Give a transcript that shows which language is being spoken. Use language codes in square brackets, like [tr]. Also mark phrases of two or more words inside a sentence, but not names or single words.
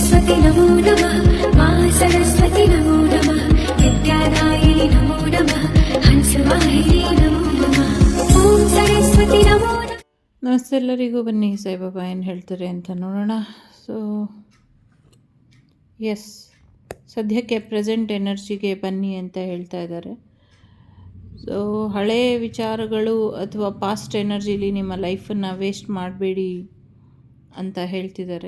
[sa] सरस्वती नमो नमः मा सरस्वती नमो नमः विद्यादायिनि नमो नमः हंसवाहिनी नमो नमः ॐ सरस्वती नमो नमः. [kn] ನಮಸ್ತೆ ಎಲ್ಲರಿಗೂ. ಬನ್ನಿ ಸಾಯಿಬಾಬಾ ಏನು ಹೇಳ್ತಾರೆ ಅಂತ ನೋಡೋಣ. [en] so yes, [kn] ಸದ್ಯಕ್ಕೆ [en] present energy [kn] ಬನ್ನಿ ಅಂತ ಹೇಳ್ತಾ ಇದ್ದಾರೆ. ಸೊ ಹಳೆಯ ವಿಚಾರಗಳು ಅಥವಾ [en] past energy [kn] ನಿಮ್ಮ ಲೈಫನ್ನು ವೇಸ್ಟ್ ಮಾಡಬೇಡಿ ಅಂತ ಹೇಳ್ತಿದ್ದಾರೆ.